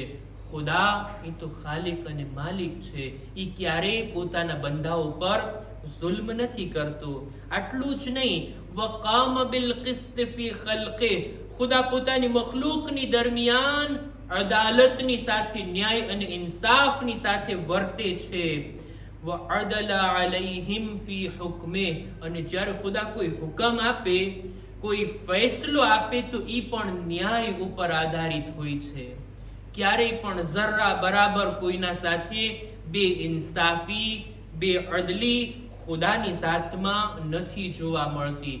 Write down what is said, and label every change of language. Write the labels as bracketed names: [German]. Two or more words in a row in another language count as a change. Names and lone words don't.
[Gujarati] ખુદા એ તો ખાલિક અને માલિક છે, એ ક્યારેય પોતાના બંધાઓ પર ઝુલ્મ નથી કરતો. આટલું જ નહીં, [Arabic] وقام بالقسط في خلقه, [Gujarati] ખુદા પોતાની મખલૂકની દરમિયાન અદાલતની સાથે, ન્યાય અને ઇન્સાફની સાથે વર્તે છે. [Arabic] وَعَدَلَ عَلَيْهِمْ فِي حُكْمِهِ, [Gujarati] અને જ્યારે ખુદા કોઈ હુકમ આપે, કોઈ ફેસલો આપે તો ઈ પણ ન્યાય ઉપર આધારિત હોય છે. ક્યારેય પણ જરા બરાબર કોઈના સાથે બે ઇન્સાફી, બે અદલી ખુદાની જાતમાં નથી જોવા મળતી.